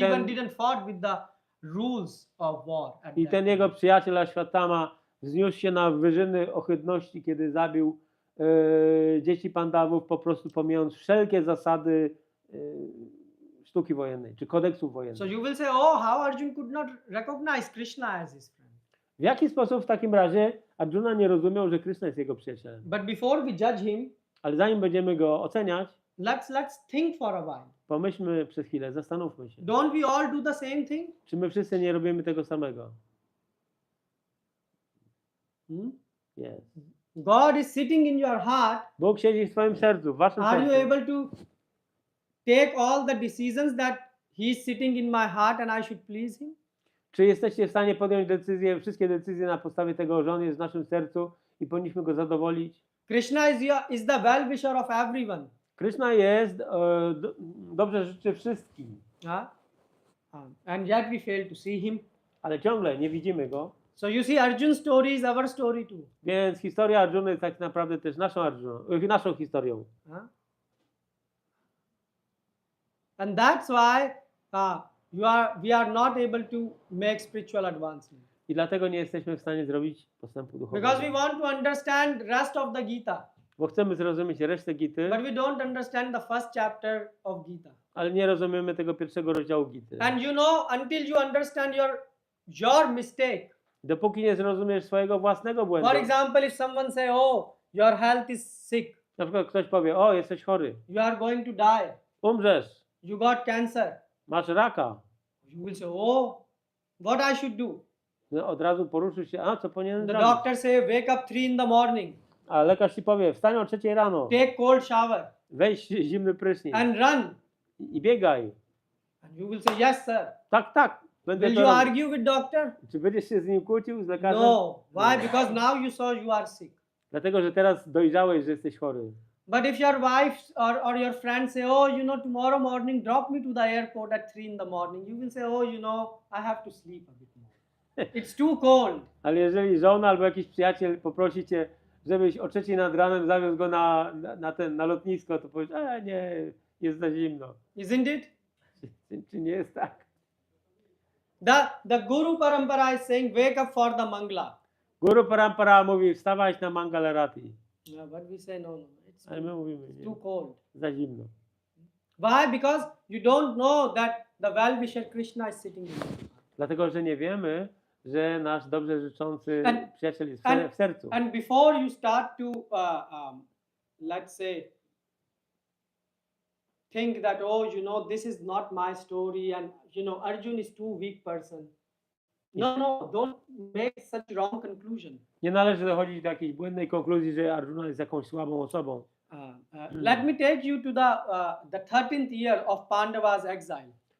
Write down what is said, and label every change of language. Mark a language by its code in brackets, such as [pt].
[en] he even didn't fought with the rules of war. [pl] I ten jego przyjaciel Ashwatthama wzniósł się na wyżyny ohydności, kiedy zabił dzieci Pandawów, po prostu pomijając wszelkie zasady sztuki wojennej, czy kodeksów wojennych. [en] So you will say, oh, how Arjuna could not recognize Krishna as his friend. [pl] W jaki sposób w takim razie Arjuna nie rozumiał, że Krishna jest jego przyjacielem? [en] But before we judge him, [pl] ale zanim będziemy go oceniać, [en] let's think for a while. [pl] Pomyślmy przez chwilę, zastanówmy się. [en] Don't we all do the same thing? [pl] Czy my wszyscy nie robimy tego samego? [en] Yes. God is sitting in your heart. [pl] Bóg siedzi w twoim sercu, w waszym sercu. sercu. [en] Are you able to take all the decisions that He is sitting in my heart and I should please Him? [pl] Czy jesteście w stanie podjąć decyzję, wszystkie decyzje na podstawie tego, że On jest w naszym sercu i powinniśmy Go zadowolić? [en] Krishna is the well-wisher of everyone. [pl] Krishna jest, dobrze życzy wszystkim, Huh? [en] And yet we fail to see him. [pl] ale ciągle nie widzimy Go. [en] So you see, Arjun's story is our story too. [pl] Więc historia Arjuny jest tak naprawdę też naszą historią. Huh? [en] And that's why we are not able to make spiritual advancement. [pl] I dlatego nie jesteśmy w stanie zrobić postępu [en] Because we [pl] duchowego. [en] want to understand rest of the Gita. [pl] Bo chcemy zrozumieć resztę Gity, [en] But we don't understand the first chapter of Gita. [pl] ale nie rozumiemy tego pierwszego rozdziału Gity. [en] And you know, until you understand your mistake. [pl] Dopóki nie zrozumiesz swojego własnego błędu. [en] For example, if someone say, oh, your health is sick, [pl] Na przykład ktoś powie, o, jesteś chory, [en] you are going to die, [pl] umrzesz, [en] you got cancer. [pl] masz raka. [en] You will say, oh, what I should do? [pl] No, od razu poruszysz się, a co powinienem [en] The [pl] zrobić? [en] doctor say, wake up 3 in the morning, [pl] A lekarz ci powie, wstań o 3 rano, [en] take cold shower [pl] weź zimny prysznic [en] and run. [pl] i biegaj. [en] And you will say, yes, sir. [pl] Tak, będę [en] Will [pl] to [en] you [pl] robił. [en] argue with doctor? [pl] Czy będziesz się z nim kłócił, z lekarzem? [en] No. Why? Because now you saw you are sick. [pl] Dlatego, że teraz dojrzałeś, że jesteś chory. [en] But if your wife or your friend say, oh, you know, tomorrow morning, drop me to the airport at 3 in the morning, you will say, oh, you know, I have to sleep a bit more. It's too cold. [pl] Ale jeżeli żona albo jakiś przyjaciel poprosi cię, żebyś o 3 nad ranem zawiózł go na lotnisko, to powiesz, nie, jest za zimno. [en] Isn't it? [pl] Czy nie jest tak? [en] The Guru Parampara is saying, wake up for the Mangala. [pl] Guru Parampara mówi, wstawać na Mangalarati. [en] Yeah, but we say, no, it's [pl] Ale my mówimy, [en] too [pl] nie, [en] cold. [pl] za zimno. [en] Why? Because you don't know that the well-wisher Krishna is sitting in you. [pl] Dlatego, że nie wiemy, że nasz dobrze życzący przyjaciel jest w sercu. [en] And before you start to, let's say, think that, oh, you know, this is not my story and, you know, Arjun is too weak person. No, don't make such wrong conclusion. [pl] Nie należy dochodzić do jakiejś błędnej konkluzji, że Arjuna jest jakąś słabą osobą. [en] Let me take you to the 13th year of Pandava's exile.